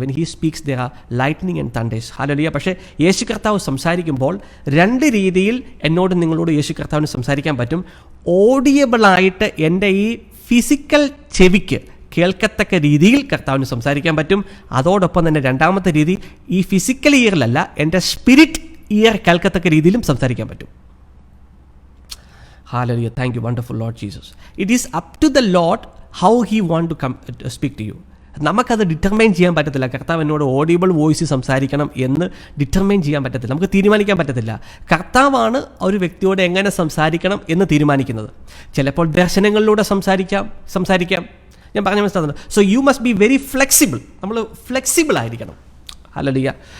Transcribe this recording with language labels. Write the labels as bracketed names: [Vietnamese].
[English] When he speaks, there are lightning and thunders. Hallelujah. [Malayalam] പക്ഷേ യേശു കർത്താവ് സംസാരിക്കുമ്പോൾ രണ്ട് രീതിയിൽ എന്നോട് നിങ്ങളോട് യേശു കർത്താവിന് സംസാരിക്കാൻ പറ്റും. ഓഡിയബിളായിട്ട് എൻ്റെ ഈ ഫിസിക്കൽ ചെവിക്ക് കേൾക്കത്തക്ക രീതിയിൽ കർത്താവിന് സംസാരിക്കാൻ പറ്റും. അതോടൊപ്പം തന്നെ രണ്ടാമത്തെ രീതി, ഈ ഫിസിക്കൽ ഇയറിലല്ല, എൻ്റെ സ്പിരിറ്റ് ഇയർ കേൾക്കത്തക്ക രീതിയിലും സംസാരിക്കാൻ പറ്റും. [English] Hallelujah. Thank you, wonderful Lord Jesus. It is up to the Lord how he want to come speak to you. [Malayalam] നമുക്കത് ഡിറ്റർമൈൻ ചെയ്യാൻ പറ്റത്തില്ല. കർത്താവ് എന്നോട് ഓഡിയബിൾ വോയിസ് സംസാരിക്കണം എന്ന് ഡിറ്റർമൈൻ ചെയ്യാൻ പറ്റത്തില്ല, നമുക്ക് തീരുമാനിക്കാൻ പറ്റത്തില്ല. കർത്താവാണ് ഒരു വ്യക്തിയോട് എങ്ങനെ സംസാരിക്കണം എന്ന് തീരുമാനിക്കുന്നത്. ചിലപ്പോൾ ദർശനങ്ങളിലൂടെ സംസാരിക്കാം. ഞാൻ പറഞ്ഞ മനസ്സിലാകുന്നുണ്ട്. [English] So you must be very flexible. [Malayalam] നമ്മൾ ഫ്ലെക്സിബിൾ ആയിരിക്കണം. [English] Hallelujah.